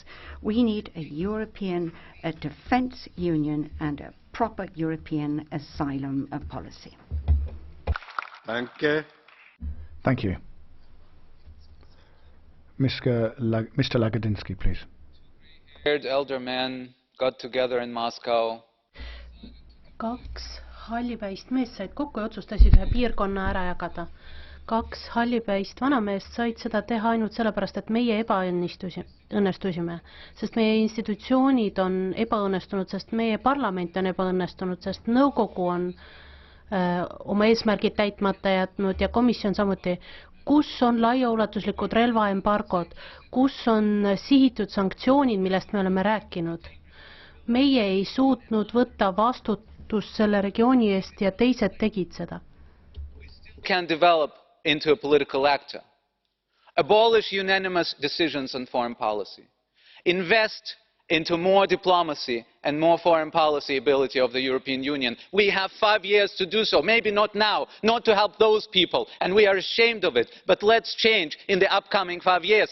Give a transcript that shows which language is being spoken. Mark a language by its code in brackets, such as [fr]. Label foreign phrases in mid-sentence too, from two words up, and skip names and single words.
[en] We need a European defence union and a proper European asylum policy. [de] Danke. [en] Thank you. Mr. Lagodinsky, please. Elder men got together in Moscow. [et] Kaks hallipäist meest said kokku ja otsustasid ühe piirkonna ära jagada. Kaks hallipäist vanameest said seda teha ainult sellepärast, et meie ebaõnnestusime, sest meie institutsioonid on ebaõnnestunud, sest meie parlament on ebaõnnestunud, sest nõukogu on oma eesmärgid täitmata jätnud ja komisjon samuti. Kus on laiaulatuslikud relvaembargod, kus on sihitud sanktsioonid, millest me oleme rääkinud? Meie ei suutnud võtta vastutust selle regiooni eest ja teised tegid seda. [en] Can develop into a political actor. Abolish unanimous decisions on foreign policy. Invest into more diplomacy and more foreign policy ability of the European Union. We have 5 years to do so, maybe not now, not to help those people, and we are ashamed of it, but let's change in the upcoming 5 years.